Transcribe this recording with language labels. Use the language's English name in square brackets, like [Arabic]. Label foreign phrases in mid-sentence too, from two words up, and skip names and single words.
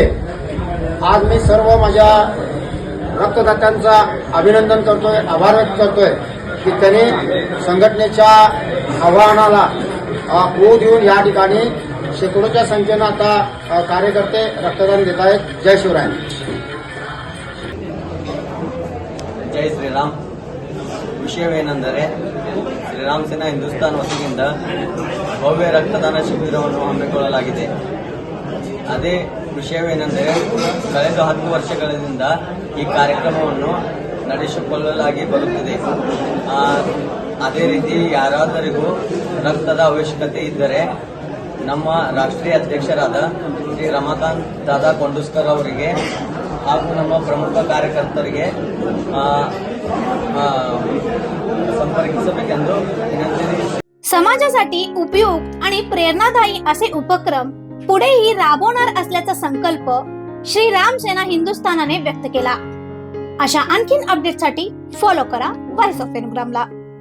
[Marathi] आज मी सर्व माझ्या रक्तदात्यांचा अभिनंदन करतोय, आभार व्यक्त करतोय की त्यांनी संघटनेच्या आवाहनाला हो देऊन या ठिकाणी शेकडोच्या संख्येनं आता कार्यकर्ते रक्तदान देत आहेत। जय शिवराय। [Kannada] ಜೈ ಶ್ರೀರಾಮ್। ವಿಷಯವೇನೆಂದರೆ ಶ್ರೀರಾಮ್ ಸೇನಾ ಹಿಂದೂಸ್ತಾನ್ ವತಿಯಿಂದ ಭವ್ಯ ರಕ್ತದಾನ ಶಿಬಿರವನ್ನು ಹಮ್ಮಿಕೊಳ್ಳಲಾಗಿದೆ। ಅದೇ ವಿಷಯವೇನೆಂದರೆ ಕಳೆದ 10 ವರ್ಷಗಳಿಂದ ಈ ಕಾರ್ಯಕ್ರಮವನ್ನು ನಡೆಸಿಕೊಳ್ಳಲಾಗಿ ಬರುತ್ತಿದೆ। ಅದೇ ರೀತಿ ಯಾರಾದರಿಗೂ ರಕ್ತದ ಅವಶ್ಯಕತೆ ಇದ್ದರೆ ನಮ್ಮ ರಾಷ್ಟ್ರೀಯ ಅಧ್ಯಕ್ಷರಾದ ಶ್ರೀ ರಮಾಕಾಂತ್ ದಾದಾ ಕೊಂಡೂಸ್ಕರ್ ಅವರಿಗೆ ಹಾಗೂ ನಮ್ಮ ಪ್ರಮುಖ ಕಾರ್ಯಕರ್ತರಿಗೆ संपर्किसಬೇಕೆಂದು विनंती। [Marathi] समाजासाठी उपयुक्त आणि प्रेरणादायी असे उपक्रम पुढेही राबवणार असल्याचा संकल्प श्री राम सेना हिंदुस्थानाने व्यक्त केला। अशा आणखीन अपडेटसाठी फॉलो करा व्हॉइस ऑफ एनग्रामला।